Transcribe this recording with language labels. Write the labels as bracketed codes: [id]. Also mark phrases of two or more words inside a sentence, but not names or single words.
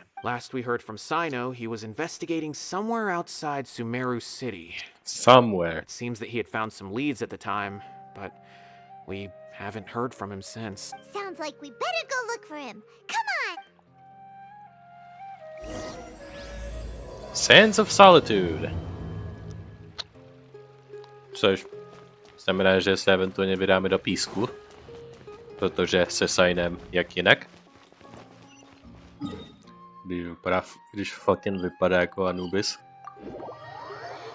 [en] Last we heard from Cyno, he was investigating somewhere outside Sumeru City. Somewhere. It seems that he had found some leads at the time, but we haven't heard from him since. Sounds like we better go look for him. Come on! Sands of Solitude. [cs] Což znamená, že se eventuálně vydáme do písku. Protože se Cynem jak jinak. Když Fontaine vypadá jako Anubis.